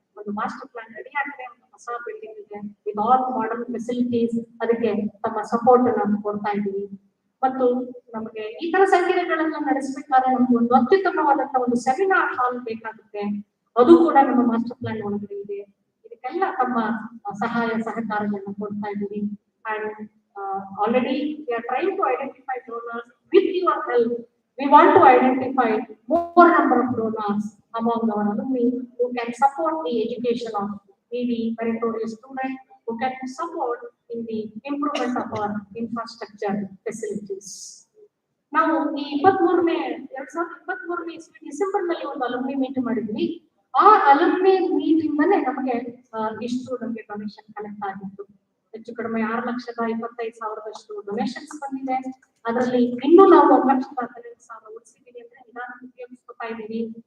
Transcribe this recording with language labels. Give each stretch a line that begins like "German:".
Kannada: ಒಂದು master plan ready ಆಗಿದೆ, ಒಂದು ಹೊಸ ಬಿಲ್ಡಿಂಗ್ ಇದೆ
English: with all modern facilities,
Kannada: ಅದಕ್ಕೆ ತಮ್ಮ ಸಪೋರ್ಟ್ ಅನ್ನು ಕೊಡ್ತಾ ಇದ್ದೀವಿ. ಮತ್ತು ನಮಗೆ ಈ ತರ ಸಂಘಟನೆಗಳನ್ನ ನಡೆಸಬೇಕಾದ್ರೆ ನಮ್ಗೆ ಒಂದು ಅತ್ಯುತ್ತಮವಾದಂತಹ ಒಂದು ಸೆಮಿನಾರ್ ಹಾಲ್ ಬೇಕಾಗುತ್ತೆ, ಅದು ಕೂಡ ನಮ್ಮ ಮಾಸ್ಟರ್ ಪ್ಲಾನ್ ಒಳಗಡೆ ಇದೆ. ಇದಕ್ಕೆಲ್ಲ ತಮ್ಮ ಸಹಾಯ ಸಹಕಾರಗಳನ್ನ ಕೊಡ್ತಾ ಇದ್ದೀವಿ.
English: And already we are trying to identify donors. With your help, we want to identify more number of donors among our alumni who can support the education of needy meritorious students, who can support in the improvement of our infrastructure facilities.
Kannada: ನಾವು ಈ 2023 ಇಸ್ವಿ December ನಲ್ಲಿ ಒಂದು alumni meet ಮಾಡಿದ್ವಿ. ಆ alumni meet ಇಂದನೇ ನಮಗೆ ಇಷ್ಟು ನಮಗೆ ಡೊನೇಷನ್ ಕಲೆಕ್ಟ್ ಆಗಿತ್ತು. ಹೆಚ್ಚು ಕಡಿಮೆ 6,25,000 ಡೊನೇಷನ್ಸ್ ಬಂದಿದೆ. ಅದರಲ್ಲಿ ಇನ್ನೂ ನಾವು 1,15,000 ಉಳಿಸಿದೀವಿ ಅಂದ್ರೆ ನಿಧಾನ ಉಪಯೋಗಿಸ್ಕೊತಾ ಇದ್ದೀವಿ.